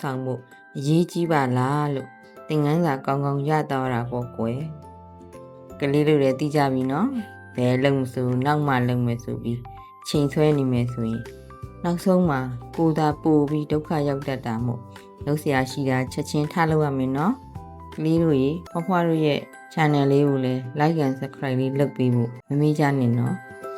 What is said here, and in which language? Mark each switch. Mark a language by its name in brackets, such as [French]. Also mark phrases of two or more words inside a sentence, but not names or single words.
[Burmese] ဆောင်ဖို့အရေးကြီးပါလားလို့သင်ခန်းစာကောင်းရသွားတာပေါ့ကွယ်ကလေးတို့လည်းသိကြပြီနော်ဘယ်လုံဆိုနောက်မှလုံမယ်ဆိုပြီးချိန်ဆွဲနေမယ်ဆိုရင်နောက်ဆုံးမှာကိုသာပို့ပြီးဒုက္ခရောက်တတ်တာမို့လုပ်เสียရှိတာချက်ချင်းထားလို့ရမယ်နော်ကလေးတို့ရေဖွားတို့ရဲ့ channel လေးကိုလည်း [English] like and subscribe [Burmese] လေးလုပ်ပေးဖို့မမေ့ကြနဲ့နော်